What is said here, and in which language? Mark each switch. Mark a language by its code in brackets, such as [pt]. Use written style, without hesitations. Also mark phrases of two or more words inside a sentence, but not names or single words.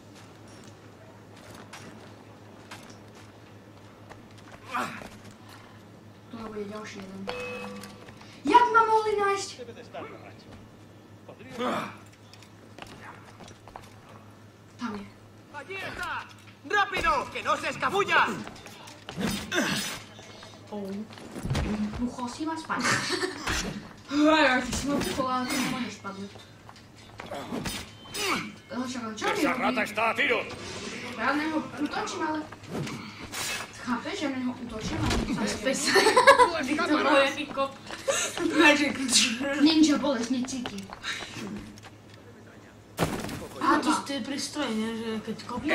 [sk] Tu bude ďalší jeden. Jak ma mohli nájsť? Tam je. [es] ¡Allí está! ¡Rápido! ¡Que no se escabulla! [sk] Buchol si ma spadnúť. Aj, ty si ma buchol, ale ty ma nespadnúť. Čo mi robí? [es] está a tiro! [sk] Ja na neho útočím, ale... Chápeš, že na neho útočím, ale... To bol jaký kop. Magic. Ninja bolesť necíti. A to je prístroj, nie? Že keď kopne...